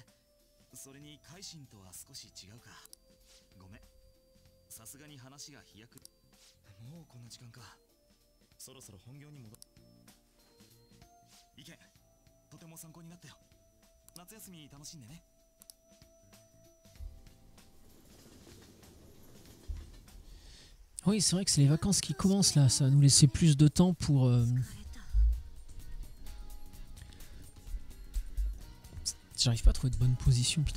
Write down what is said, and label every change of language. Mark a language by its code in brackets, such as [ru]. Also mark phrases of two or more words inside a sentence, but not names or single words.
[ja] それに改心とは少し違うか。ごめん、さすがに話が飛躍。もうこんな時間か。そろそろ本業に戻る。意見とても参考になったよ。夏休み楽しんでね。 [fr] Oui, c'est vrai que c'est les vacances qui commencent là, ça va nous laisser plus de temps pour... J'arrive pas à trouver de bonne position, putain.